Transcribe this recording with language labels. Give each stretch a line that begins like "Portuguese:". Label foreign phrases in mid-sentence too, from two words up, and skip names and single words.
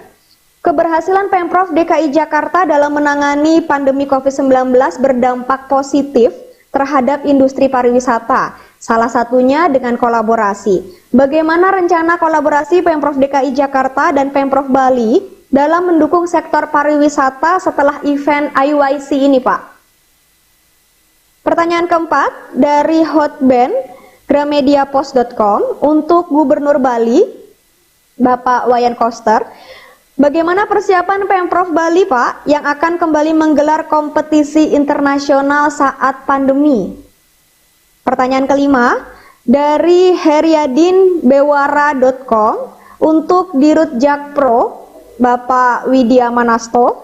Indonesian: Keberhasilan Pemprov DKI Jakarta dalam menangani pandemi COVID-19 berdampak positif terhadap industri pariwisata, salah satunya dengan kolaborasi. Bagaimana rencana kolaborasi Pemprov DKI Jakarta dan Pemprov Bali dalam mendukung sektor pariwisata setelah event IYC ini, Pak? Pertanyaan keempat dari Hotband gramediapost.com untuk Gubernur Bali, Bapak Wayan Koster. Bagaimana persiapan Pemprov Bali, Pak, yang akan kembali menggelar kompetisi internasional saat pandemi? Pertanyaan kelima, dari heriadinbewara.com untuk Dirut Jakpro, Bapak Widya Manasto.